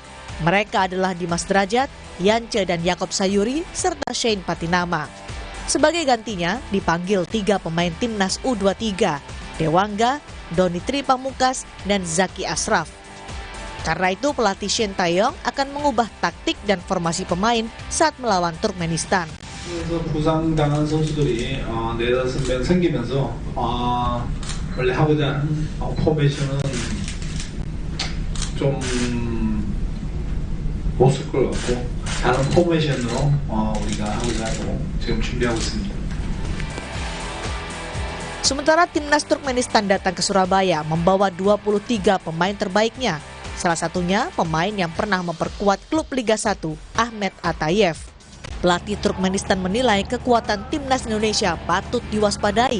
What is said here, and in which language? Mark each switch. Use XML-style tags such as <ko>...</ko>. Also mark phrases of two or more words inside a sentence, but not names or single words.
<id>Mereka adalah Dimas Derajat, Yance dan Yakob Sayuri, serta Shane Patinama. Sebagai gantinya, dipanggil 3 pemain Timnas U23, Dewangga, Doni Tri Pamungkas, dan Zaki Ashraf. Karena itu pelatih Shin Tae-yong akan mengubah taktik dan formasi pemain saat melawan Turkmenistan.</id> <ko>부상당한 선수들이 내다선면 생기면서 원래 하고자 하는 포메이션은 좀 못쓸 것 같고 다른 포메이션으로 우리가 하고 지금 준비하고 있습니다.</ko> <id>Sementara timnas Turkmenistan datang ke Surabaya membawa 23 pemain terbaiknya. Salah satunya pemain yang pernah memperkuat klub Liga 1, Ahmet Atayev. Pelatih Turkmenistan menilai kekuatan timnas Indonesia patut diwaspadai.</id>